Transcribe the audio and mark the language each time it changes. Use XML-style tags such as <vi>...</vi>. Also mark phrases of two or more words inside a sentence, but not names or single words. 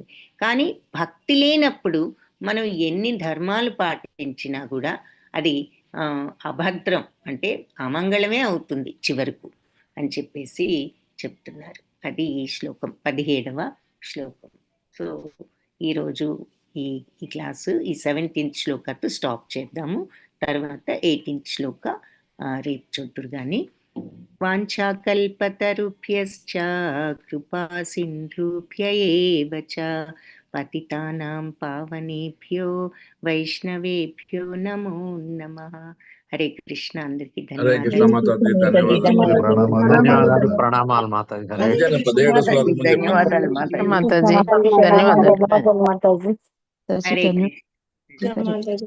<te>కానీ భక్తి లేనప్పుడు మనం ఎన్ని ధర్మాలు పాటించినా కూడా అది అభద్రం, అంటే అమంగళమే అవుతుంది చివరకు అని చెప్పేసి చెప్తున్నారు. అది ఈ శ్లోకం 17వ శ్లోకం. సో ఈరోజు ఈ క్లాసు ఈ 17th శ్లోకతో స్టాప్ చేద్దాము. తర్వాత 18th శ్లోక రేపు చూద్దురు గాని.</te> <sa>వాంఛాకల్పతరుభ్యశ్చ కృపా సింధుభ్య ఏవ చ పతితానాం పావనేభ్యో వైష్ణవేభ్యో నమో నమః.</sa> <te>హరే కృష్ణ. అందరికీ ధన్యవాదాలు. ప్రణామాలు మాతాజీ. ధన్యవాదాలు మాతాజీ. ధన్యవాదాలు మాతాజీ. హరే కృష్ణ.</te>